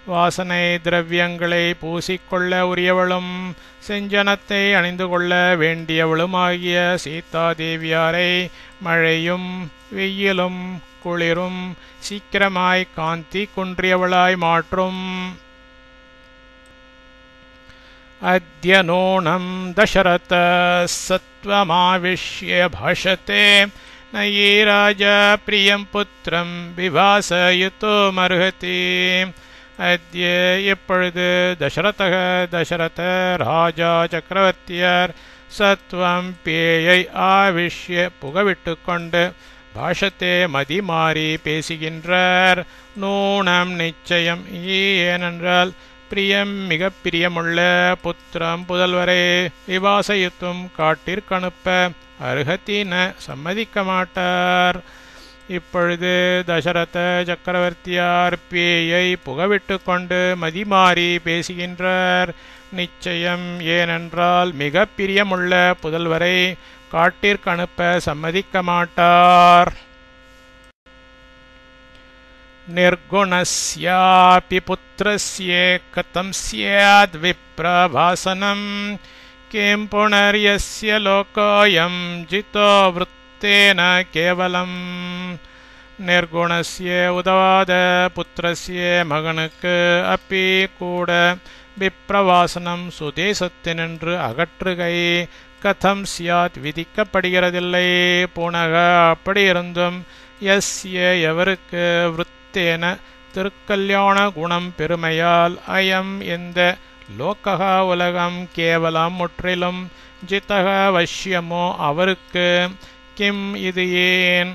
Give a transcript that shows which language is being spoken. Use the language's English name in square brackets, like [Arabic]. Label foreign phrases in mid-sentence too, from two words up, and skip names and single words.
[Tamil] வாசனை திரவியங்களை பூசிக்கொள்ள உரியவளும் செஞ்சனத்தை அணிந்து கொள்ள வேண்டியவளுமாகிய சீதாதேவியாரை மழையும் வெயிலும் குளிரும் சீக்கிரமாய் காந்தி குன்றியவளாய் மாற்றும். [Sanskrit] अद्य नूनं दशरथ सत्त्वमाविश्य भाषते न ये राजा प्रियं पुत्रं विवासयितुमर्हति. [Tamil] अद्य எப்பொழுது தசரத ராஜா சக்கரவர்த்தியார் சத்வம் பேயை ஆவிஷ்ய புகவிட்டு கொண்டு பாஷத்தே மதிமாறி பேசுகின்றார். நூனம் நிச்சயம், ஏனென்றால் பிரியம் மிக பிரியமுள்ள புத்திரம் புதல்வரை விவாசயுத்தும் காட்டிற்கனுப்ப அருகத்தின சம்மதிக்க மாட்டார். இப்பொழுது தசரத சக்கரவர்த்தியார் பேயை புகவிட்டு கொண்டு மதிமாறி பேசுகின்றார். நிச்சயம், ஏனென்றால் மிக பிரியமுள்ள புதல்வரை காட்டிற்கனுப்ப சம்மதிக்க மாட்டார். [Sanskrit] निर्गुणस्यापि पुत्रस्य कथं स्याद् विप्रभासनं किं पुनर्यस्य लोकोऽयं जितो वृत्तेन केवलम्. [Tamil] निर्गुणस्य உதவாத புத்திரஸ்ய மகனுக்கு அப்பி கூட விப்ரவாசனம் சுதேசத்தினின்று அகற்றுகை [Sanskrit] कथं स्यात् [Tamil] விதிக்கப்படுகிறதில்லை. புனக அப்படியிருந்தும் யஸ்ய எவருக்கு விருத்தேன திருக்கல்யாண குணம் பெருமையால் அயம் இந்த லோகக உலகம் கேவலம் முற்றிலும் ஜிதக வஷ்யமோ அவருக்கு கிம் இது ஏன்.